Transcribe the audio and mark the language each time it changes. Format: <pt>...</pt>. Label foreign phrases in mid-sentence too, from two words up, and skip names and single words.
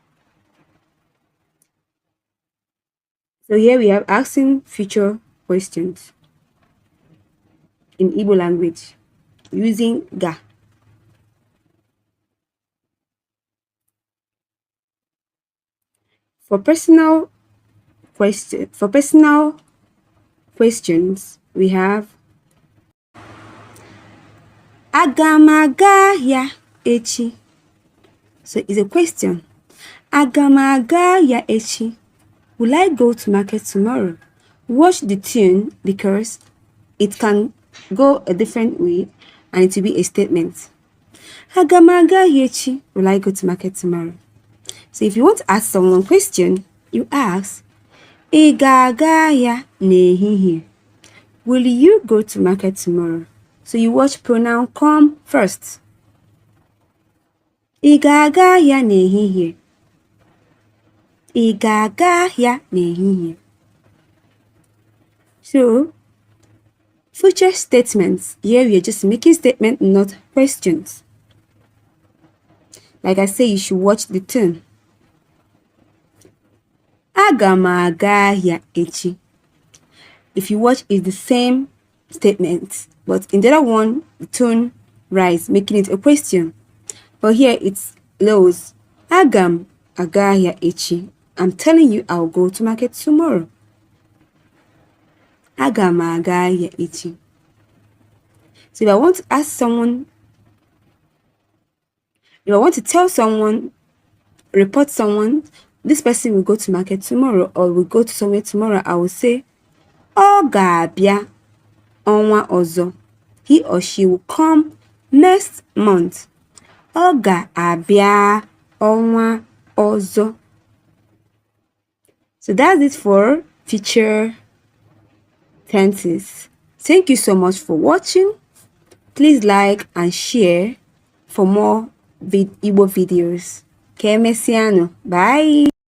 <en>So here we have asking future questions in Igbo language using ga. For personal questions, we have</en> <ig>aga m aga ahịa echi.</ig> <en>So it's a question.</en> <ig>Aga m aga ahịa echi.</ig> <en>Will I go to market tomorrow? Watch the tune because it can go a different way and it will be a statement.</en> <ig>Aga m aga ahịa echi.</ig> <en>Will I go to market tomorrow? So if you want to ask someone a question, you ask,</en> <ig>ị ga-aga ahịa n'ehihie?</ig> <en>Will you go to market tomorrow? So you watch pronoun come first.</en> <ig>Ị ga-aga ahịa n'ehihie? Ị ga-aga ahịa n'ehihie?</ig> <en>So, future statements. Here we are just making statements, not questions. Like I say, you should watch the tune.</en> <ig>Aga m aga ahịa echi.</ig> <en>If you watch, it's the same statement, but in the other one, the tone rise, making it a question. But here it's lows.</en> <ig>Aga m aga ahịa echi.</ig> <en>I'm telling you, I'll go to market tomorrow.</en> <ig>Aga m aga ahịa echi.</ig> <en>So if I want to ask someone, if I want to tell someone, report someone, this person will go to market tomorrow or will go to somewhere tomorrow, I will say,</en> <ig>ọ ga-abịa ọnwa ọzọ.</ig> <en>He or she will come next month.</en> <ig>Ọ ga-abịa ọnwa ọzọ.</ig> <en>So that's it for future tenses. Thank you so much for watching. Please like and share for more Igbo videos.</en> <ig>Ka emesiano. Bye.</ig>